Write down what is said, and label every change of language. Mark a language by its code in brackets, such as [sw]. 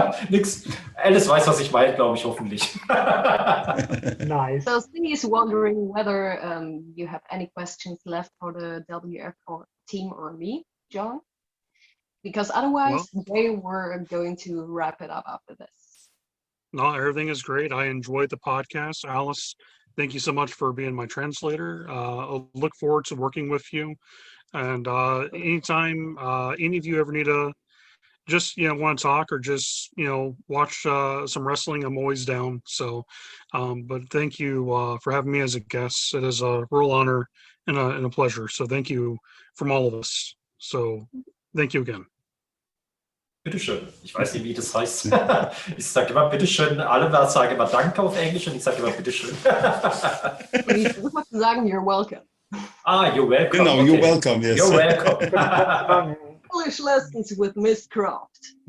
[de] Nix. Alice weiß, was ich meine, glaube ich, hoffentlich. [en] Nice. So Steve is wondering whether you have any questions left for the WF team or me, John? Because otherwise, they were going to wrap it up after this. No, everything is great. I enjoyed the podcast. Alice, thank you so much for being my translator. I'll look forward to working with you. And anytime any of you ever need to just, want to talk or just, watch some wrestling, I'm always down. So, but thank you for having me as a guest. It is a real honor and a pleasure. So thank you from all of us. So thank you again. [de] Bitteschön. Ich weiß nicht, wie das heißt. Ich sage immer bitteschön. Alle sagen immer Danke auf Englisch und ich sage immer bitteschön. Ich muss sagen, [en] you're welcome. You're welcome. Genau, okay. You're welcome, yes. You're welcome. English lessons with Miss Croft.